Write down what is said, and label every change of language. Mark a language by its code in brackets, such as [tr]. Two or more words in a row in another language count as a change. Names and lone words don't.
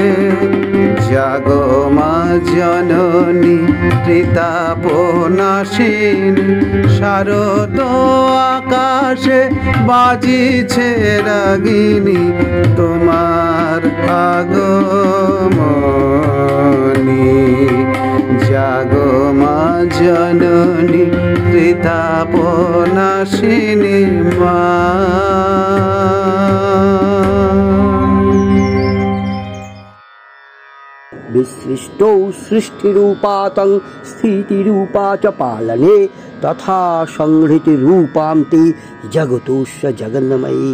[bn] জাগো মা জননী ত্রিতাপনাশিনী, শারদ আকাশে বাজিছে রাগিনী তোমার আগমনী। জাগো মা জননী ত্রিতাপনাশিনী মা। [sa] विसृष्टौ सृष्टिरूपातं स्थितिरूपा च पालने, तथा संहृतिरूपान्ति जगतोश्च जगन्मयी।